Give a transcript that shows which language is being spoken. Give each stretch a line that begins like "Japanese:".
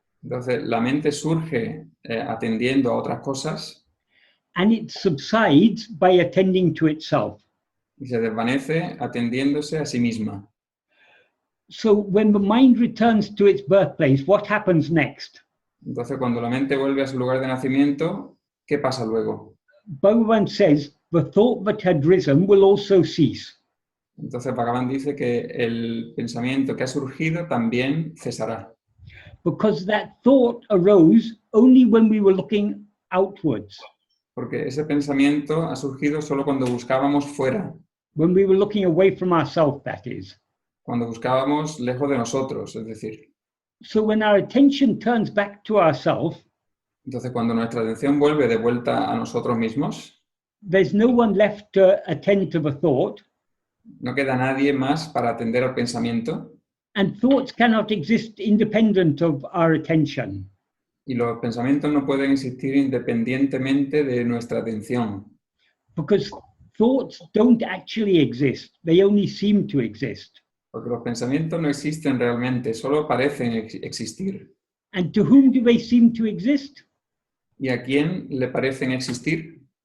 Spanish: Entonces la mente surge atendiendo a otras cosas.
English: And it subsides by attending to itself.
Spanish: Y se desvanece atendiéndose a sí misma.
English: So when the mind returns to its birthplace, what happens next?
Spanish: Entonces cuando la mente vuelve a su lugar de nacimiento, ¿qué pasa luego?
English: Bhagavan says the thought that had risen will also cease.
Spanish: Entonces Bhagavan dice que el pensamiento que ha surgido también cesará.
English: Because that thought arose only when we were looking outwards.
Spanish: Porque ese pensamiento ha surgido solo cuando buscábamos fuera.
English: When we were looking away from ourselves, that is.
Spanish: Cuando buscábamos lejos de nosotros, es decir.
English: So when our attention turns back to ourselves,
Spanish: Entonces cuando nuestra atención vuelve de vuelta a nosotros mismos,
English: there's no one left to attend to the thought.
Spanish: no queda nadie más para atender al pensamiento.
English: And thoughts cannot exist independent of our attention.
Spanish: Y los pensamientos no pueden existir independientemente de nuestra atención.
English: Because thoughts don't actually exist. They only seem to exist.
Spanish: Porque los pensamientos no existen realmente, solo parecen existir.
English: And to whom do they seem to exist?
Spanish: ¿Y a quién le parecen existir?